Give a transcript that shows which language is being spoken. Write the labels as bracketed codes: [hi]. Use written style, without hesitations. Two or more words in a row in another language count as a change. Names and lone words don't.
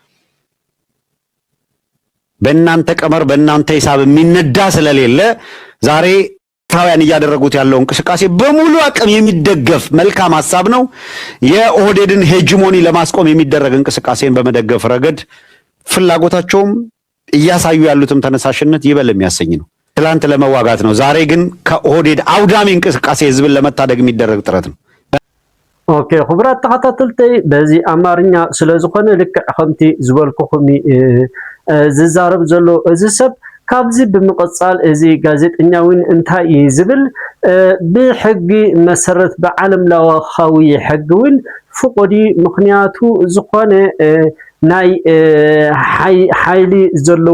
[am] በእናንተ ቀመር በእናንተ ሂሳብ የሚነዳ ስለሌለ ዛሬ ኤርትራውያን እያደረጉት ያለው እንቅስቃሴ በሙሉ አቅም የሚደገፍ መልካም ሐሳብ ነው። የኦህዴድን ሄጂሞኒ ለማስቆም የሚደረግ እንቅስቃሴን በመደገፍ ረገድ ፍላጎታቸውም እያሳዩ ያሉትም ተነሳሽነት ይበል የሚያሰኝ ነው። ትላንት ለመዋጋት ነው። ዛሬ ግን ከኦህዴድ አውዳሚ እንቅስቃሴ ህዝብን ለመታደግ የሚደረግ ጥረት ነው። [ti] ኦኬ خبرات ተኸታተልተይ በዚ አማርኛ ስለዝኾነ ልክ ከምቲ ዝበልኩኹም ዝዛረብ ዘሎ እዚ ሰብ ካብዚ ብምቕጻል እዚ ጋዜጠኛውን እንታይ ይዝብል ብሕጊ መሰረት በዓለም ለኻዊ ሕጊውን ፍቆዲ ምክንያቱ ዝኾነ ናይ ሓይሊ ዘለዎ